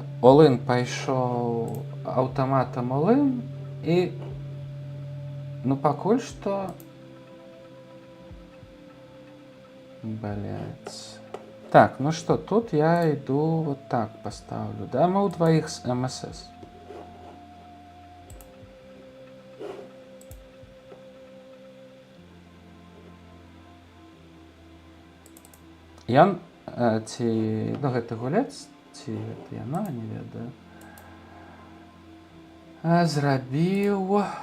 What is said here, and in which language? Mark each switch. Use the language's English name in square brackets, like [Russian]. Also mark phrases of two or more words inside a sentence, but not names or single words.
[Belarusian] all-in пайшоў аўтаматам all-in і ну пакуль што блядь. Так, ну што, тут я іду вот так паставлю, да, мы ў дваіх з МСС. Ён ці ну гэты гулец, ці гэта яна, не ведаю, зрабіў